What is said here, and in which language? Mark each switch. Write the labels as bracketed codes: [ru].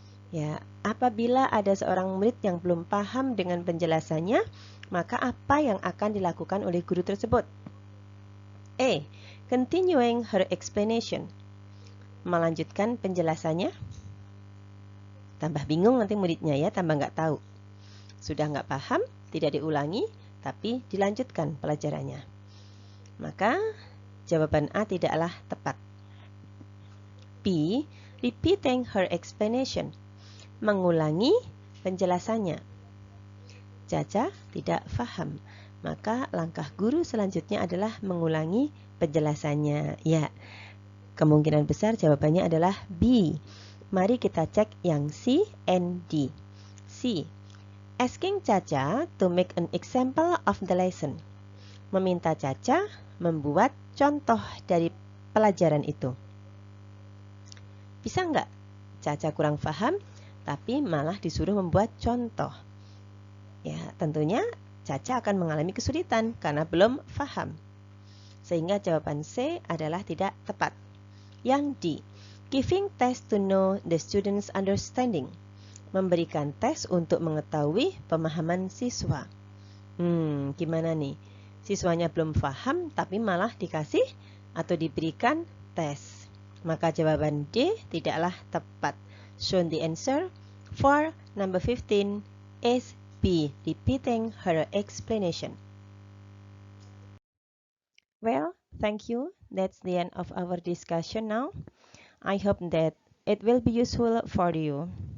[id] Ya, apabila ada seorang murid yang belum paham dengan penjelasannya, maka apa yang akan dilakukan oleh guru tersebut? A. [en] Continuing her explanation. [id] Melanjutkan penjelasannya. Tambah bingung nanti muridnya ya, tambah nggak tahu. Sudah nggak paham, tidak diulangi, tapi dilanjutkan pelajarannya. Maka jawaban A tidaklah tepat. B. [en] Repeating her explanation. [id] Mengulangi penjelasannya. Caca tidak paham. Maka langkah guru selanjutnya adalah mengulangi penjelasannya. Ya, kemungkinan besar jawabannya adalah B. Mari kita cek yang C and D. C. [en] Asking Caca to make an example of the lesson. [id] Meminta Caca membuat contoh dari pelajaran itu. Bisa nggak? Caca kurang paham, tapi malah disuruh membuat contoh. Ya, tentunya Caca akan mengalami kesulitan karena belum paham. Sehingga jawaban C adalah tidak tepat. Yang D, [en] giving test to know the student's understanding. [id] Memberikan tes untuk mengetahui pemahaman siswa. Gimana nih? Siswanya belum paham tapi malah dikasih atau diberikan tes. Maka jawaban D tidaklah tepat. [en] So the answer for number 15 is B. Repeating her explanation. Well, thank you. That's the end of our discussion now. I hope that it will be useful for you.